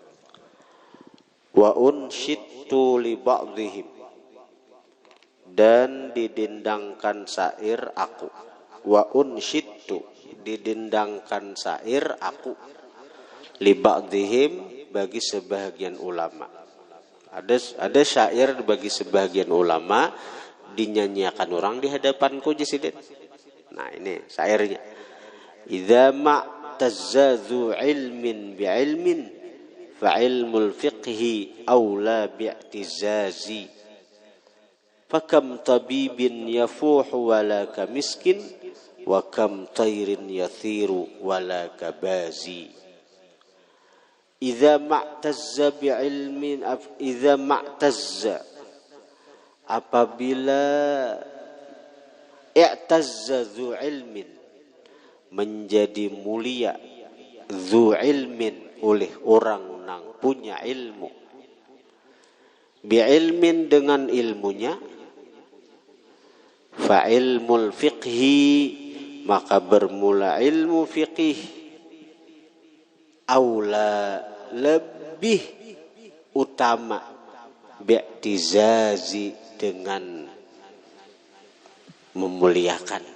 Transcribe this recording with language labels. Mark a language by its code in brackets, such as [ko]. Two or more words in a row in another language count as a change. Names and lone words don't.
[ar] وأنشدت لبعضهم, [bjn] dan didendangkan syair aku. [ar] وأنشدت, [bjn] didendangkan syair aku, [ar] لبعضهم, [bjn] bagi sebahagian ulama. Ada syair bagi sebahagian ulama dinyanyiakan orang di hadapanku jisidin. Nah, ini syairnya. [ar] إذا اعتز علم بعلم فعلم الفقه أولى باعتزاز. فكم طيب يفوح ولا كمسك وكم طير يطير ولا كباز. إذا اعتز بعلم إذا اعتز, apabila اعتز ذو علم, [bjn] menjadi mulia, [ar] ذو علم, [bjn] oleh orang nang punya ilmu, bi'ilmin, dengan ilmunya, [ar] فعلم الفقه, [bjn] maka bermula ilmu fiqih, aula, lebih utama, bi'tizazi, dengan memuliakan.